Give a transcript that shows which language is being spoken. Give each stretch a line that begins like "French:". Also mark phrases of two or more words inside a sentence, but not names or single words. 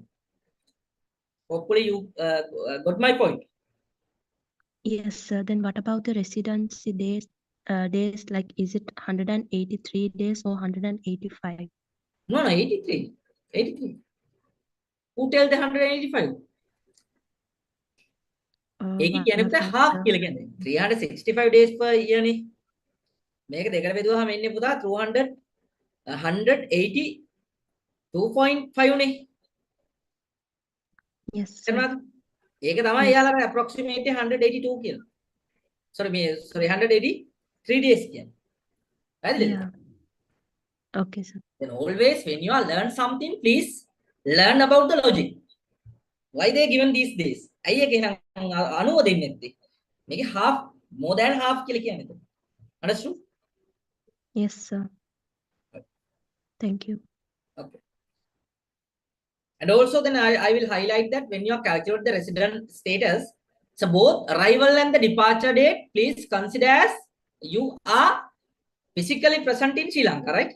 English: Hopefully, you got my point. Yes, sir. Then what about the residency days? Days like is it 183 days or 185? No, 83. 83. Who tell the 185?
Sinhala: ඒකේ කියන්නේ පුතා
English: Right, half sir.
Sinhala: කියලා කියන්නේ 365
English: days per year
Sinhala: නේ. මේක දෙකට බෙදුවාම එන්නේ පුතා 200 182.5 නේ.
English: Yes, sir.
Sinhala: කරනවාද? ඒක තමයි
English: Yes.
Sinhala: යාළුවා approximately 182 කියලා.
English: sorry 183 days
Sinhala: කියන්නේ. හරිද?
English: Yeah. Okay, sir. Then always when you are learn something, please learn about the logic. Why they given these days?
Sinhala: අයිය එහෙනම් 90 දෙන්නේ නැත්තේ. මේකේ
English: half more than half
Sinhala: කියලා කියන්නේ.
English: Understood? Yes, sir. Thank you. Okay. And also then I will highlight that when you are calculate the resident status, so both arrival and the departure date, please consider as you are physically present in Sri Lanka, right?